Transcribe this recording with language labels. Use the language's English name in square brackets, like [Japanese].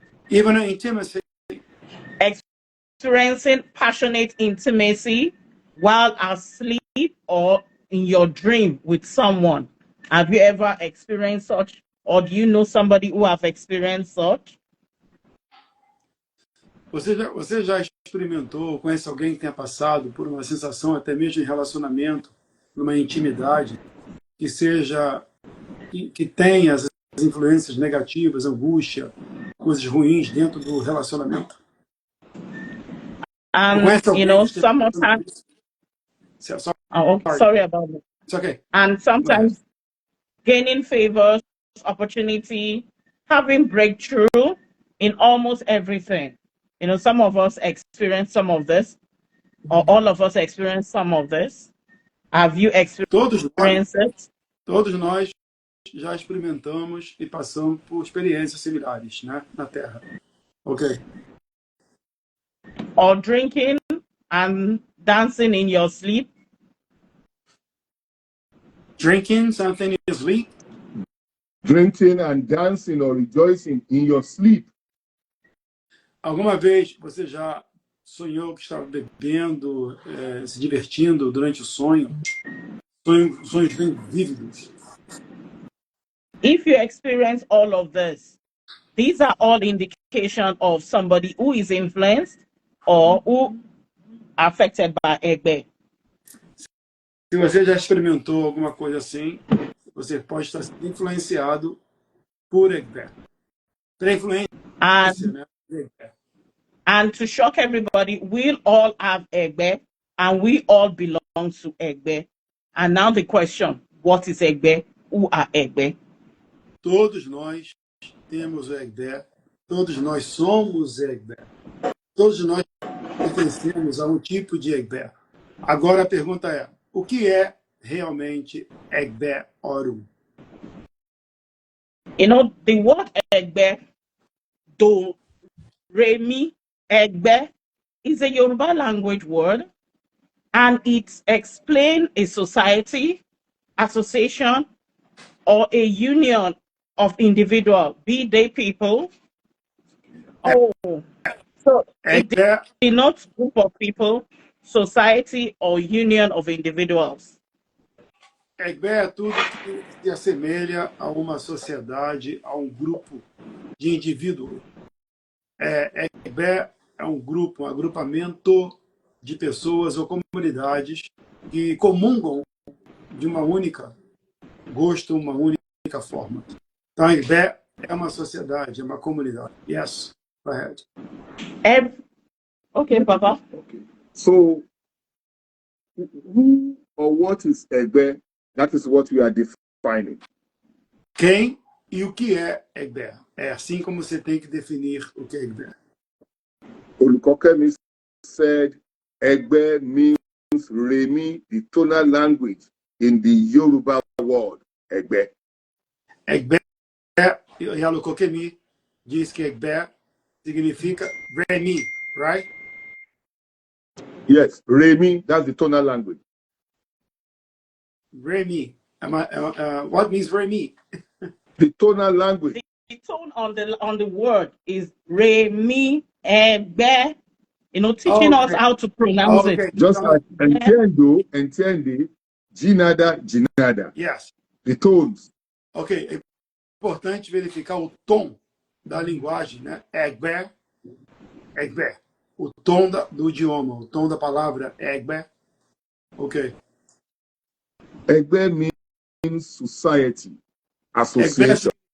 [English] Even intimacy. Experiencing passionate intimacy while asleep or in your dream with someone. Have you ever experienced such, or do you know somebody who have experienced such? [Portuguese] Você já experimentou, conhece alguém que tenha passado por uma sensação, até mesmo em relacionamento, numa intimidade, que tenha as influências negativas, angústia, coisas ruins dentro do relacionamento? [English] Sometimes. Sorry about that. It's okay. And sometimes gaining favors, opportunity, having breakthrough in almost everything. Some of us experience some of this, or all of us experience some of this. Have you experienced it? [Portuguese] Todos nós já experimentamos e passamos por experiências similares, né, na Terra. Ok. [English] Or drinking and dancing in your sleep. Drinking something in your sleep. Drinking and dancing or rejoicing in your sleep. [Portuguese] Alguma vez você já sonhou que estava bebendo, se divertindo durante o sonho? Sonhos bem vívidos. [English] If you experience all of this, these are all indication of somebody who is influenced or who affected by Egbe. [Portuguese] Se você já experimentou alguma coisa assim, você pode estar sendo influenciado por Egbe. Pela influência, né? [English] And to shock everybody, we'll all have Egbe, and we all belong to Egbe. And now the question, what is Egbe? Who are Egbe? [Portuguese] Todos nós temos o Egbe, todos nós somos Egbe. Todos nós pertencemos a um tipo de Egbé. Agora a pergunta é, o que é realmente Egbé Orum? [English] You know, the word Egbe, do, re, mi, Egbe, is a Yoruba language word, and it explains a society, association, or a union of individuals, be they people. Oh, so it Egbé, denotes group of people, society, or union of individuals. [Portuguese] Egbé é tudo que se assemelha a uma sociedade, a um grupo de indivíduos. Egbé é um grupo, um agrupamento de pessoas ou comunidades que comungam de uma única gosto, uma única forma. Então, Egbé é uma sociedade, é uma comunidade. [English] Yes, go ahead. Okay, Papa. Okay. So, who or what is Egbe? That is what we are defining. [Portuguese] Quem e o que é Egbé? É assim como você tem que definir o que é Egbé. [English] Olukokemi said Egbe means Remi, the tonal language in the Yoruba word Egbe. [Portuguese] Egbé, e a Lokokemi diz que Egbé significa Remi, [English] right? Yes, Remi, that's the tonal language. Remi. What means Remi? The tonal language. The tone on the word is re, mi, Egbe. You know, teaching us how to pronounce it. Just like [Portuguese] entende, [English] ginada, ginada. Yes. The tones. [Portuguese] Ok, é importante verificar o tom da linguagem, né? Egbé, Egbé. O tom do idioma, o tom da palavra Egbé. Ok. [English] Egbe means society, association.